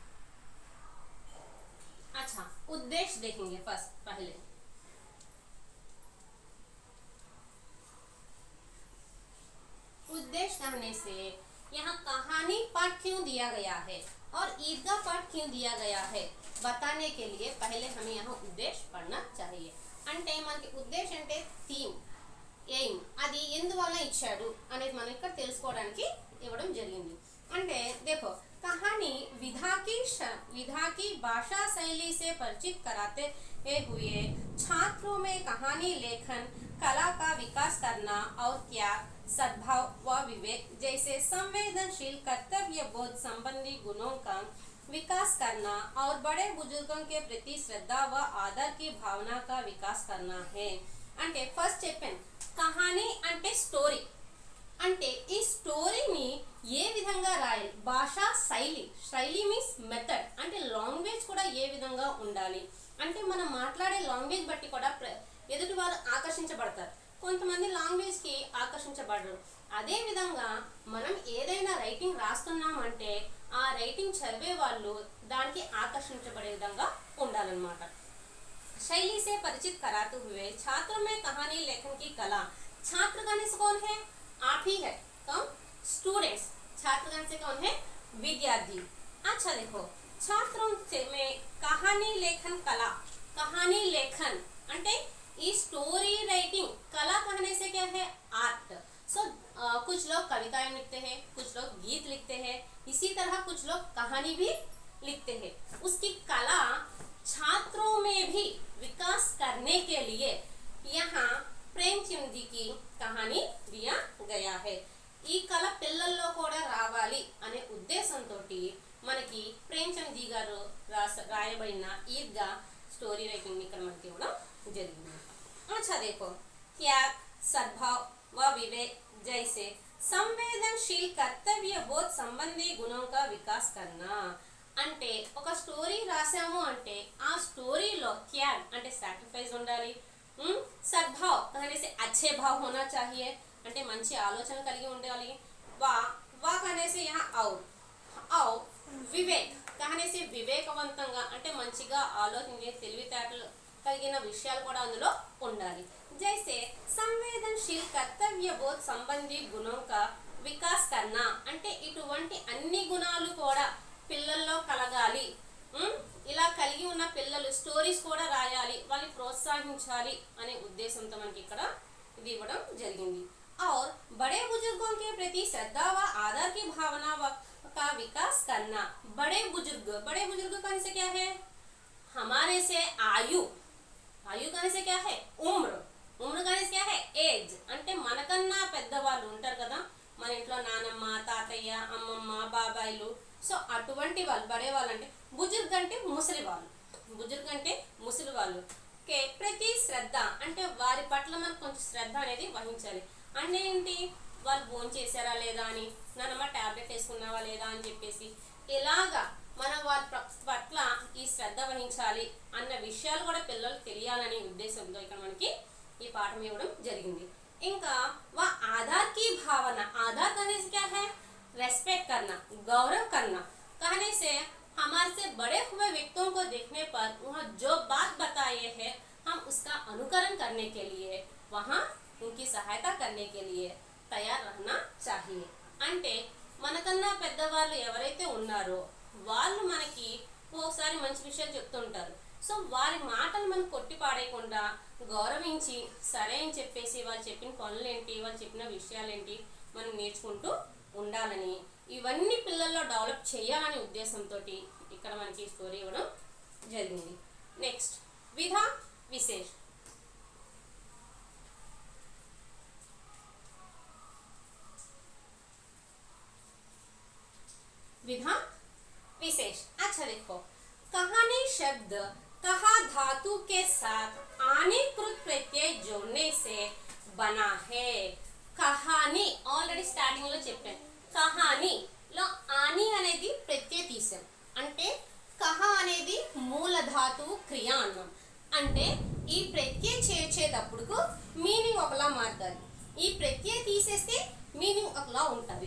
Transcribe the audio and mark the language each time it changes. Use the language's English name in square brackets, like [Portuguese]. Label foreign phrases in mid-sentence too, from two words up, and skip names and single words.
[Hindi] अच्छा, उद्देश्य देखेंगे पहले। कहने से यहाँ कहानी पाठ क्यों दिया गया है और ईदगाह पाठ क्यों दिया गया है बताने के लिए पहले हमें यहाँ उद्देश्य पढ़ना चाहिए. [Telugu] అంటే మనకి ఉద్దేశం అంటే [English] theme aim [Telugu] అది ఎందువల్ల ఇచ్చాడు అనేది మనం ఇక్కడ తెలుసుకోవడానికి ఇవ్వడం జరిగింది. [Hindi] అంటే देखो कहानी विधा की भाषा शैली से परिचित कराते हुए छात्रों में कहानी लेखन कला का विकास करना और क्या सद्भाव व विवेक जैसे संवेदनशील कर्तव्य बोध संबंधी गुणों का विकास करना और बड़े बुजुर्गों के प्रति श्रद्धा व आदर की भावना का विकास करना है. [Telugu] అంటే ఫస్ట్ చెప్పాను కహానీ అంటే స్టోరీ. అంటే ఈ స్టోరీని ఏ విధంగా రాయాలి, భాషా శైలి [English] means method, [Telugu] అంటే లాంగ్వేజ్ కూడా ఏ విధంగా ఉండాలి. అంటే మనం మాట్లాడే లాంగ్వేజ్ బట్టి కూడా ఎదుటి వారు ఆకర్షించబడతారు. కొంతమంది లాంగ్వేజ్కి ఆకర్షించబడరు. అదే విధంగా మనం ఏదైనా రైటింగ్ రాస్తున్నామంటే ఆ రైటింగ్ చదివే వాళ్ళు దానికి ఆకర్షించబడే విధంగా ఉండాలన్నమాట. [Hindi] शैली से परिचित कराते हुए छात्रों में कहानी लेखन की कला. छात्रगण से कौन है? आप ही है. कौन? स्टूडेंट्स. छात्रगण से कौन है? विद्यार्थी. अच्छा देखो छात्रों से में कहानी लेखन कला. कहानी लेखन [Telugu] అంటే ఈ [English] story writing [Hindi] कला कहने से क्या है? आर्ट. सो कुछ लोग कविताएं लिखते हैं, कुछ लोग गीत लिखते हैं, इसी तरह कुछ लोग कहानी भी लिखते हैं. उसकी कला छात्रों में भी विकास करने के लिए यहाँ प्रेमचंद जी की कहानी दिया गया है. [Telugu] ఈ కళ పిల్లల్లో కూడా రావాలి అనే ఉద్దేశంతో మనకి ప్రేమచంద్ జీ గారు రాయబడిన ఈద్గా [English] story writing [Telugu] ఇక్కడ మనకి ఇవ్వడం జరిగింది. [Hindi] अच्छा देखो त्याग सद्भाव व विवेक जैसे संवेदनशील कर्तव्य बोध संबंधी गुणों का विकास करना. [Telugu] అంటే ఒక స్టోరీ రాసాము అంటే ఆ స్టోరీలో త్యాగ్ అంటే సాక్రిఫైస్ ఉండాలి. [Hindi] సద్భావ్ कहने से अच्छे भाव होना चाहिए [Telugu] అంటే మంచి ఆలోచన కలిగి ఉండాలి. వా [Hindi] कहने से यहाँ और [Telugu] వివేక్ [Hindi] कहने से [Telugu] వివేకవంతంగా అంటే మంచిగా ఆలోచించే తెలివితేటలు కలిగిన విషయాలు కూడా అందులో ఉండాలి. [Hindi] जैसे संवेदनशील कर्तव्य बोध संबंधी गुणों का विकास करना [Telugu] అంటే ఇటువంటి అన్ని గుణాలు కూడా పిల్లల్లో కలగాలి. ఇలా కలిగి ఉన్న పిల్లలు స్టోరీస్ కూడా రాయాలి, వాళ్ళని ప్రోత్సహించాలి అనే ఉద్దేశంతో మనకి ఇక్కడ ఇది ఇవ్వడం జరిగింది. [Hindi] और बड़े बुजुर्गों के प्रति श्रद्धा व आदर की भावना का विकास करना. बड़े बुजुर्ग कहने से क्या है? हमारे से आयु कहने से क्या है? उम्र कहने से क्या है? एज. [Telugu] అంటే మనకన్నా పెద్దవాళ్ళు ఉంటారు కదా మన ఇంట్లో, నానమ్మ, తాతయ్య, అమ్మమ్మ, బాబాయిలు. సో అటువంటి వాళ్ళు బడే వాళ్ళు అంటే బుజుర్గ్ అంటే ముసలి వాళ్ళు. ఓకే ప్రతి శ్రద్ధ అంటే వారి పట్ల మనకు కొంచెం శ్రద్ధ అనేది వహించాలి. అంటే ఏంటి? వాళ్ళు భోజనం చేశారా లేదా అని, నానమ్మ టాబ్లెట్ వేసుకున్నావా లేదా అని చెప్పేసి ఇలాగా మనం వారి పట్ల ఈ శ్రద్ధ వహించాలి అన్న విషయాలు కూడా పిల్లలకు తెలియాలనే ఉద్దేశంతో ఇక్కడ మనకి ఈ పాఠం ఇవ్వడం జరిగింది. [Hindi] ఇంకా आधार की भावना. आधार कहने से क्या है? रेस्पेक्ट करना, गौरव करना. कहने से हमारे से बड़े हुए व्यक्तियों को देखने पर वहाँ जो बात बताए हैं हम उसका अनुकरण करने के लिए, वहाँ उनकी सहायता करने के लिए तैयार रहना चाहिए. [Telugu] అంటే మనకన్నా పెద్దవాళ్ళు ఎవరైతే ఉన్నారో వాళ్ళు మనకి ఒకసారి మంచి విషయాలు చెప్తుంటారు. సో వారి మాటలు మనం కొట్టి పాడేయకుండా గౌరవించి సరే అని చెప్పేసి వాళ్ళు చెప్పిన పనులేంటి, వాళ్ళు చెప్పిన విషయాలేంటి మనం నేర్చుకుంటూ ఉండాలని, ఇవన్నీ పిల్లల్లో డెవలప్ చేయాలనే ఉద్దేశంతో ఇక్కడ మనకి స్టోరీ ఇవ్వడం జరిగింది. [Hindi] నెక్స్ట్ विधा विशेष. विधा विशेष. अच्छा देखो कहानी शब्द कहा धातु के साथ आने कृत प्रत्यय जोड़ने से बना है. [Telugu] कहानी [English] already starting [Telugu] లో చెప్పాను. కహాని లో ఆని అనేది ప్రత్యయ తీసాం. అంటే కహ అనేది మూల ధాతువు క్రియ అన్నాం. అంటే ఈ ప్రత్యయ చేర్చేటప్పుడు మీనింగ్ ఒకలా మారుతుంది, ఈ ప్రత్యయ తీసేస్తే మీనింగ్ ఒకలా ఉంటుంది.